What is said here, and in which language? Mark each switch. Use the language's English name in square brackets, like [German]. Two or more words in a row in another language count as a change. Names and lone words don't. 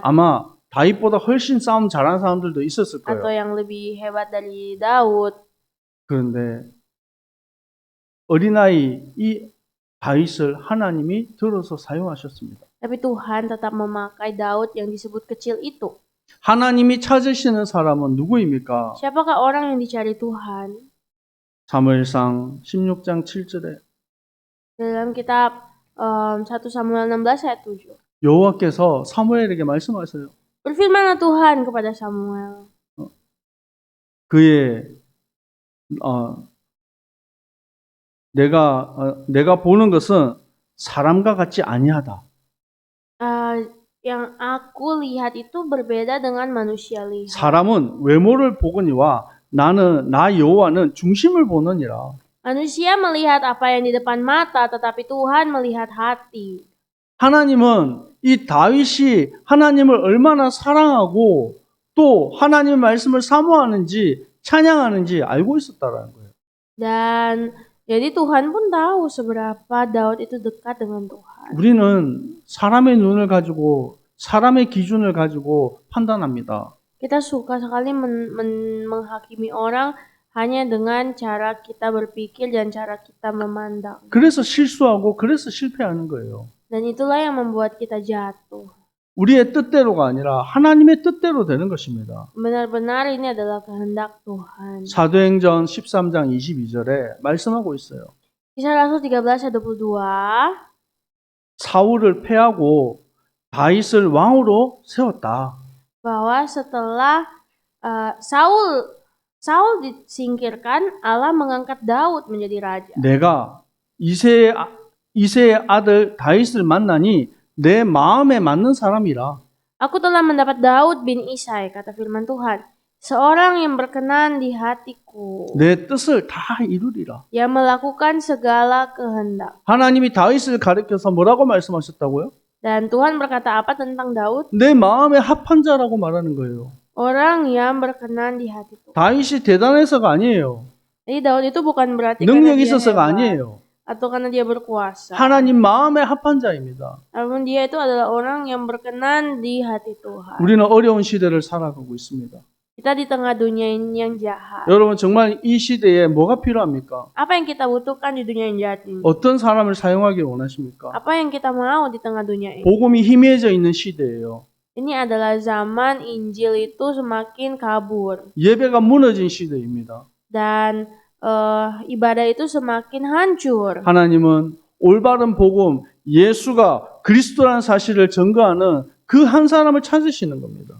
[Korean] 아마 다윗보다 훨씬 싸움 잘하는 사람들도 있었을 [Indonesian] atau [Korean] 거예요. [Indonesian] yang lebih hebat dari Daud. [Korean] 그런데 어린아이 이 다윗을 하나님이 들어서 사용하셨습니다. [Indonesian] Tapi Tuhan tetap memakai Daud yang disebut kecil itu. [Korean] 하나님이 찾으시는 사람은 누구입니까? [Indonesian] Siapakah orang yang dicari Tuhan? [Korean] 사무엘상 16장 7절에 [Indonesian] Dalam kitab 1 Samuel 16 ayat 7. [Korean] 여호와께서 사무엘에게 말씀하세요. [Indonesian] Berfirmanlah Tuhan kepada Samuel. [Korean] 그의 내가 보는 것은 사람과 같지 아니하다. [Indonesian] Yang aku lihat itu berbeda dengan manusia lihat. [Korean] 사람은 외모를 보거니와 나 여호와는 중심을 보느니라. [Indonesian] Manusia melihat apa yang di depan mata, tetapi Tuhan melihat hati. [Korean] 하나님은 이 다윗이 하나님을 얼마나 사랑하고 또 하나님의 말씀을 사모하는지 찬양하는지 알고 있었다라는 거예요. [Indonesian] Dan jadi Tuhan pun tahu seberapa Daud itu dekat dengan Tuhan. [Korean] 우리는 사람의 눈을 가지고 사람의 기준을 가지고 판단합니다. [Indonesian] Kita suka sekali menghakimi orang hanya dengan cara kita berpikir dan cara kita memandang. [Korean] 그래서 실수하고 그래서 실패하는 거예요. [Indonesian] Dan itulah yang membuat kita jatuh. [Korean] 우리의 뜻대로가 아니라 하나님의 뜻대로 되는 것입니다. [Indonesian] Benar-benar ini adalah kehendak Tuhan. [Korean] 사도행전 13장 22절에 말씀하고 있어요. [Indonesian] Kisah Rasul 13:22 [Korean] 사울을 패하고 다윗을 왕으로 세웠다. [Indonesian] bahwa setelah Saul disingkirkan, Allah mengangkat Daud menjadi raja. [Korean] 내가 이새의 아들 다윗을 만나니 내 마음에 맞는 사람이라. [Indonesian] Aku telah mendapat Daud bin Isai, kata firman Tuhan, seorang yang berkenan di hatiku, [Korean] 내 뜻을 다 이루리라. [Indonesian] yang melakukan segala kehendak. [Korean] 하나님이 다윗을 가리켜서 뭐라고 말씀하셨다고요? [Indonesian] Dan Tuhan berkata apa tentang Daud? [Korean] 내 마음에 합한 자라고 말하는 거예요. [Indonesian] Orang yang berkenan di hati Tuhan. [Korean] 다윗이 대단해서가 아니에요. [Indonesian] Jadi Daud itu bukan berarti [Korean] 능력이 [Indonesian] karena dia [Korean] 있어서가 [Indonesian] hebat, [Korean] 아니에요. [Indonesian] atau karena dia berkuasa. [Korean] 하나님 마음에 합한 자입니다. [Indonesian] Namun dia itu adalah orang yang berkenan di hati Tuhan. [Korean] 우리는 어려운 시대를 살아가고 있습니다. [Indonesian] Kita di tengah dunia ini yang jahat. [Korean] 여러분 정말 이 시대에 뭐가 필요합니까? [Indonesian] Apa yang kita butuhkan di dunia yang jahat ini? [Korean] 어떤 사람을 사용하길 원하십니까? [Indonesian] Apa yang kita mau di tengah dunia ini? [Korean] 복음이 희미해져 있는 시대예요. [Indonesian] Ini adalah zaman Injil itu semakin kabur. [Korean] 예배가 무너진 시대입니다. [Indonesian] Dan ibadah itu semakin hancur. [Korean] 하나님은 올바른 복음, 예수가 그리스도라는 사실을 증거하는 그 한 사람을 찾으시는 겁니다.